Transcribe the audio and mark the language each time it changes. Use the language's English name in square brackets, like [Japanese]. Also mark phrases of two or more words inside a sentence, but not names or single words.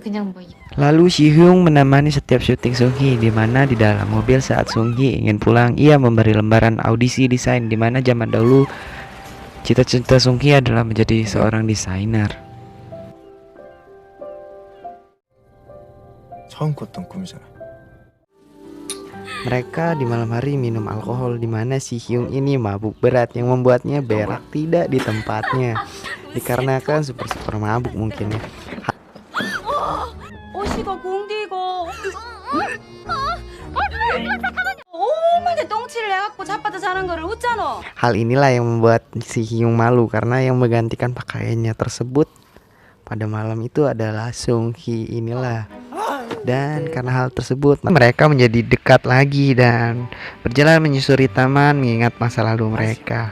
[Indonesian] Lalu Si Hyung menemani setiap syuting Sunghi, di mana di dalam mobil saat Sunghi ingin pulang, ia memberi lembaran audisi desain, di mana zaman dahulu cita-cita Sunghi adalah menjadi seorang desainer. [Korean] 처음 꿨던 꿈이잖아. [Indonesian] Mereka di malam hari minum alkohol, di mana si Hyung ini mabuk berat yang membuatnya berak tidak di tempatnya. Dikarenakan super mabuk mungkin ya. [Korean] 옷이고 궁디고. 오만데 똥치를 해갖고 자빠져 자는 거를 웃잖아. [Indonesian] Hal inilah yang membuat si Hyung malu karena yang menggantikan pakaiannya tersebut pada malam itu adalah Sung Hee inilah. Dan karena hal tersebut mereka menjadi dekat lagi dan berjalan menyusuri taman mengingat masa lalu mereka.